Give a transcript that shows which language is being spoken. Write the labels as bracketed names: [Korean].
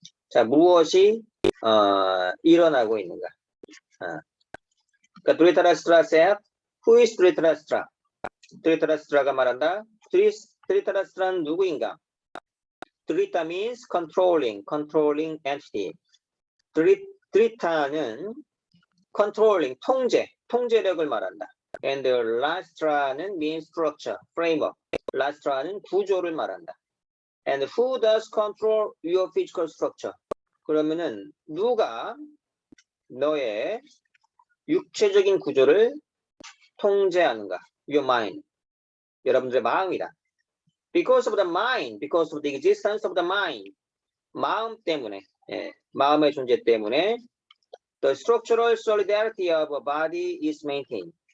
[Korean] 자, 무엇이 일어나고 있는가? 그러니까 드리타라스트라 [English] said, who is [Korean] 드리타라스트라? 드리타라스트라가 말한다. 드리타라스트라는 누구인가? [English] 드리타 means controlling entity. [Korean] 드리타는 controlling, 통제력을 말한다. [English] And 라스트라는 means structure, framework. [Korean] 라스트라는 구조를 말한다. [English] And who does control your physical structure? [Korean] 그러면은 누가 너의 육체적인 구조를 통제하는가? [English] Your mind. [Korean] 여러분들의 마음이다. [English] Because of the mind, because of the existence of the mind. [Korean] 마음 때문에, 마음의 존재 때문에 [English] the structural solidarity of a body is maintained.